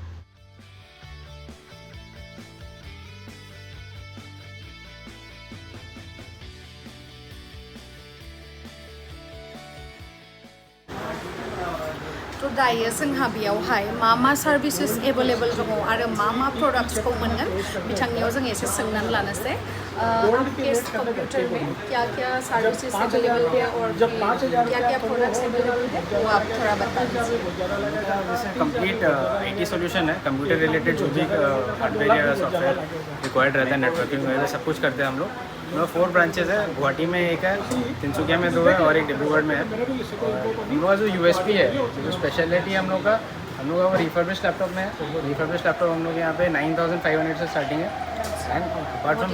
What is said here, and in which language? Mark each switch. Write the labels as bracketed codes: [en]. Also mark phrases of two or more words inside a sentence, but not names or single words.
[brx] दायो जोंहा बेयावहाय मा [en] services available [brx] दङ आरो मा प्रडाक्ट्सखौ मोनगोन बिथांनियाव जों एसे सोंनानै लानोसै [hi] केस कंप्यूटर में क्या सर्विसेज अवेलेबल है और क्या प्रोडक्ट्स अवेलेबल है वो आप थोड़ा बता दीजिए जैसे [en] complete IT solution [hi] है कंप्यूटर रिलेटेड जो भी हार्डवेयर या सॉफ्टवेयर रिक्वायर्ड रहता है नेटवर्किंग वगैरह सब कुछ करते हैं हम लोग 4 ब्रांचेस है गुवाहाटी में एक है तिनसुकिया में 2 है और एक डिब्रूगढ़ में है हम लोग का जो यूएसपी है जो स्पेशलिटी हम लोग का वो [en] refurbished laptop [hi] में है [en] refurbished laptop [hi] हम लोग यहाँ पे 9500 से स्टार्टिंग है [en] and apart from